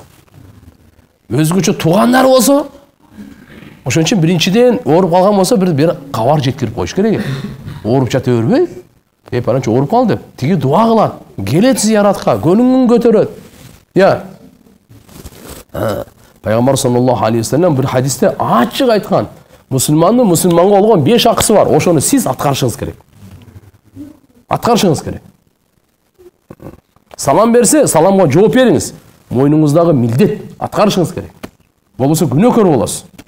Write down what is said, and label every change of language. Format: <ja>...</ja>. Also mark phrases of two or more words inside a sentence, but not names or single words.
<ky>Өзгөчө туугандар болсо, ошон үчүн биринчиден ооруп калган болсо бир кабар жеткирип коюш керек. Ооруп жата бербей, паланча ооруп калды деп, тиги дуа кылат, келет зияратка, көңүлүн көтөрөт. Я. Пайгамбар</ky> <ar>صلى الله عليه وسلم</ar> <ky>бир хадисте ачык айткан, мусулмандын мусулманга болгон 5 акысы бар. Ошону сиз аткарышыңыз керек. Аткарышыңыз керек. Салам берсе, саламга жооп бериңиз. Мойнуңуздагы милдет аткарышыңыз керек. Болбосо күнөөкөр болосуз.</ky>